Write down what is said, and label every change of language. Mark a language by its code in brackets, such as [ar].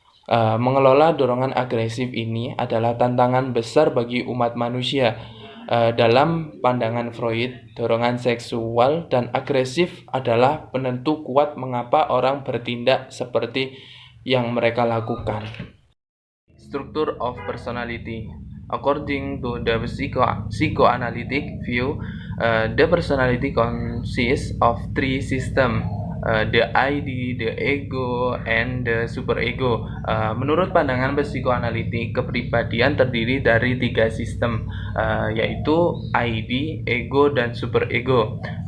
[id] Mengelola dorongan agresif ini adalah tantangan besar bagi umat manusia. Dalam pandangan Freud, dorongan seksual dan agresif adalah penentu kuat mengapa orang bertindak seperti yang mereka lakukan. [en] Structure of personality. According to the psychoanalytic view, the personality consists of 3 systems, the ID, the ego, and the superego. [id] Menurut pandangan psikoanalitik, kepribadian terdiri dari 3 sistem, yaitu ID, ego, dan superego.